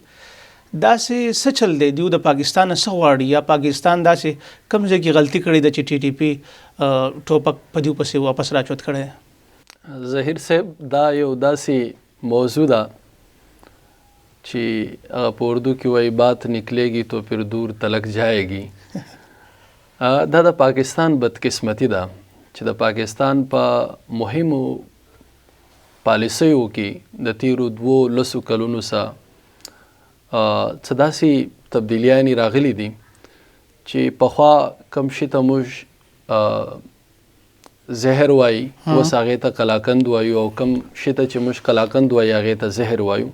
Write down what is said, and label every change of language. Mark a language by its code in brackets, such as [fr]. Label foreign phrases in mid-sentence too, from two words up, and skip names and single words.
[ps] داسې څه چل دی دیو د پاکستان څخه غواړي یا پاکستان داسې کوم ځای کې غلطي کړې ده چې ټي ټي پی ټوپک په دیو پسې واپس راچوت کړی؟ ظهیر صاحب دا یو داسې موضوع ده چې په اردو کې وایي [ur] بات نکلے گی تو پھر دور تلک جائے گی. [ps] دا د پاکستان بدقسمتی ده چې د پاکستان په مهمو پالیسیو کې د تیرو 2 کلونو څخه څه داسې تبدیلیانې راغلي دي چې پخوا کم شي ته موږ زهر وایي، اوس هغې ته قلاقند وایو، او کم شي ته چې موږ قلاقند وایي هغې ته زهر وایو.